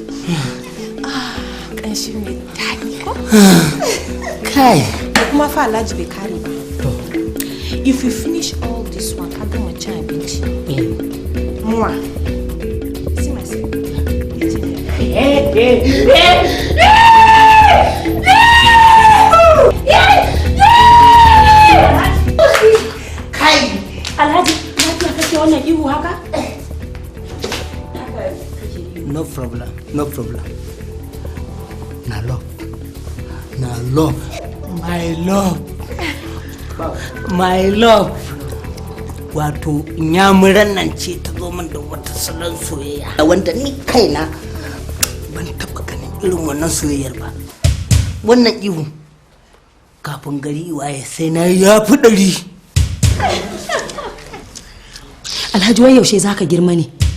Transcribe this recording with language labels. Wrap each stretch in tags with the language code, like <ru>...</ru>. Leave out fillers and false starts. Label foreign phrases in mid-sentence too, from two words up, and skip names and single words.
<ha>Ƙanshi mai daɗi ko? Kai. Kuma fa Alhaji bai kare ba.</ha> <en>If you finish all this one,</en> <ha>ka gama cin abinci.</ha> <en>Muwa. See myself.</en> <ha>Kai! Alhaji, lafiya kake wannan ihu haka?</ha> <en>No problem, no problem.</en> <ha>Na love. Na love.</ha> <en>My love. My love.</en> <ha>Wato nyamuran nan ce ta zo min da wata salon soyayya wanda ni kaina ban taba ganin irin wannan soyayyar ba. Wannan ihu kafin gari waye sai na yafi 100. Alhaji wai yaushe zaka girma ne?</ha>